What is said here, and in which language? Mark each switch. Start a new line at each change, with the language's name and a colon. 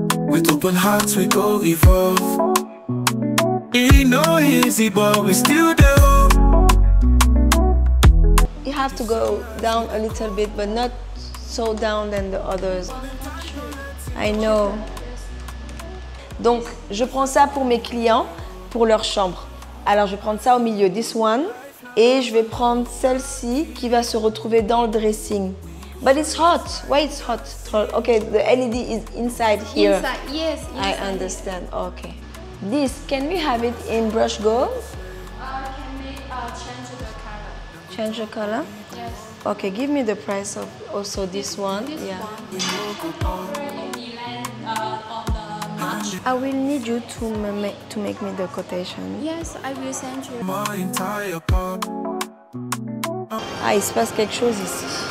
English: With open hearts, we go evolve. It ain't no easy, but we still do. You have to go down a little bit, but not so down than the others. I know.
French: Donc, je prends ça pour mes clients, pour leur chambre. Alors, je vais prendre ça au milieu,
English: this one,
French: et je vais prendre celle-ci qui va se retrouver dans le dressing.
English: But it's hot. Why it's hot? Okay, the LED is inside here. Inside, yes. I understand. Okay. This, can we have it in brush gold? Can we change the color? Change the color? Yes. Okay, give me the price of also this one. This Yeah. one. You land on the March. I will need you to make me the quotation. Yes, I will send you. My entire part.
French: Ah, il se passe quelque chose ici.